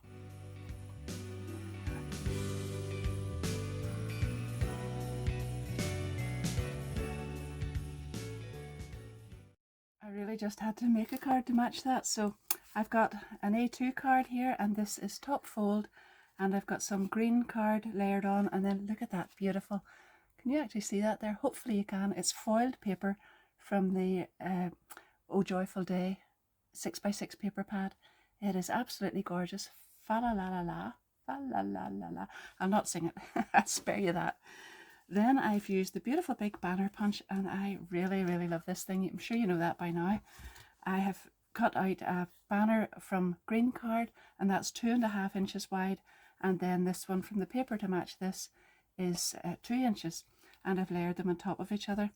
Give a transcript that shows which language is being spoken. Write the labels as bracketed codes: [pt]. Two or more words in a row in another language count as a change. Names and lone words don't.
[en] I really just had to make a card to match that, so I've got an A2 card here, and this is top fold, and I've got some green card layered on, and then look at that, beautiful. Can you actually see that there? Hopefully you can. It's foiled paper from the Oh Joyful Day 6x6 paper pad. It is absolutely gorgeous. Fa la la la la, fa la la la la. I'll not sing it. I'll spare you that. Then I've used the beautiful big banner punch, and I really, really love this thing. I'm sure you know that by now. I have cut out a banner from green card, and that's 2.5 inches wide, and then this one from the paper to match this is 2 inches, and I've layered them on top of each other.